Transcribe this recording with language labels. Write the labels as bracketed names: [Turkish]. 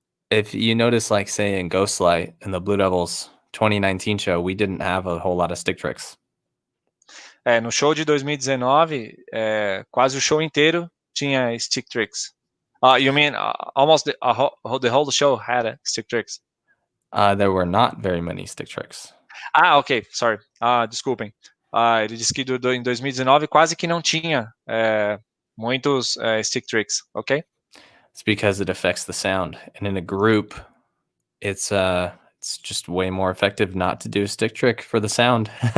[English] If you notice, like, say, in Ghostlight in the BlueDevils 2019 show, we didn't have a whole lot of stick tricks. [Portuguese] No show de 2019, quase o show inteiro tinha stick tricks. [English] You mean almost the whole show had stick tricks? There were not very many stick tricks. Ok, sorry. Desculpem. [Portuguese] Ele disse que em 2019 quase que não tinha muitos stick tricks, ok? [English] It's because it affects the sound, and in a group, it's just way more effective not to do a stick trick for the sound.